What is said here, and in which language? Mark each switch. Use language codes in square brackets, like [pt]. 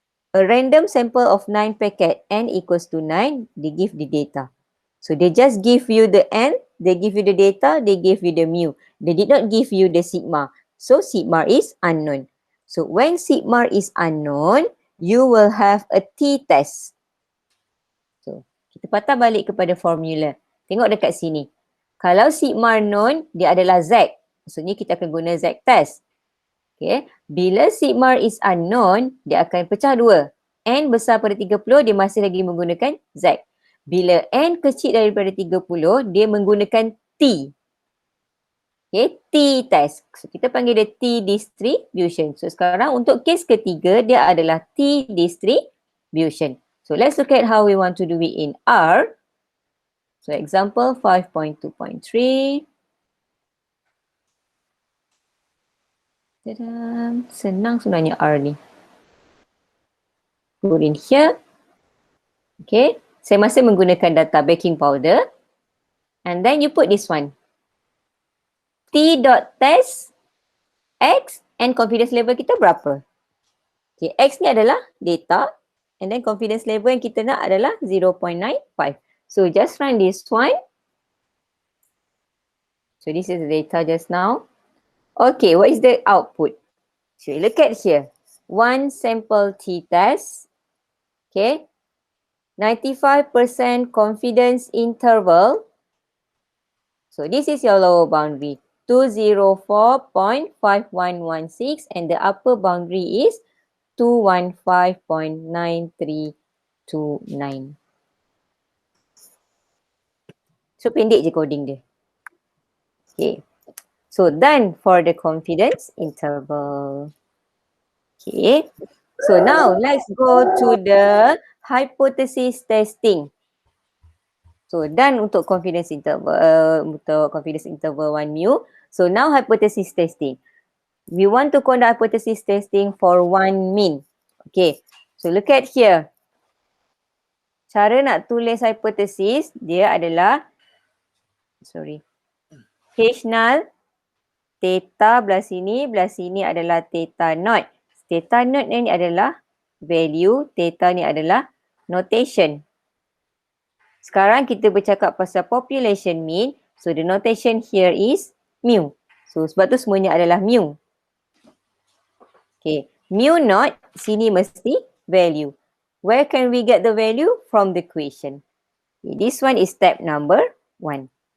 [en] A random sample of 9 packet, n equals to 9, they give the data. So, they just give you the n, they give you the data, they give you the mu. They did not give you the sigma. So, sigma is unknown. So, when sigma is unknown, you will have a t-test. [ms] So, kita patah balik kepada formula. Tengok dekat sini. Kalau sigma known, dia adalah Z. Maksudnya kita akan guna Z test. Okay. Bila [en] sigma is unknown, [ms] dia akan pecah dua. N besar pada 30, dia masih lagi menggunakan Z. Bila N kecil daripada 30, dia menggunakan T. Okay, T test. So, kita panggil dia T distribution. So, sekarang untuk kes ketiga, dia adalah T distribution. [en] So, let's look at how we want to do it in R. So, example 5.2.3. [ms] Tadam. Senang sebenarnya R ni. [en] Put in here. Okay. [ms] Saya masih menggunakan data baking powder. [en] And then you put this one. T.test X and confidence level [ms] kita berapa? Okay, X ni adalah data [en] and then confidence level [ms] yang kita nak adalah 0.95. [en] So just run this one. So this is the data just now. Okay, what is the output? So look at here. One sample t-test. Okay. 95% confidence interval. So this is your lower boundary. 204.5116 and the upper boundary is 215.9329. So [ms] pendek je coding dia. [en] Okay. So done for the confidence interval. Okay. So now let's go to the hypothesis testing. So done untuk confidence interval 1 mu. So now hypothesis testing. We want to conduct hypothesis testing for one mean. Okay. So look at here. [ms] Cara nak tulis hypothesis dia adalah H null, theta belah sini adalah theta naught. Theta naught ni adalah value, theta ni adalah notation. Sekarang kita bercakap pasal population mean. [en] So the notation here is mu. [ms] So sebab tu semuanya adalah mu. Okay. Mu naught, sini mesti value. [en] Where can we get the value? From the equation. Okay, this one is step number 1.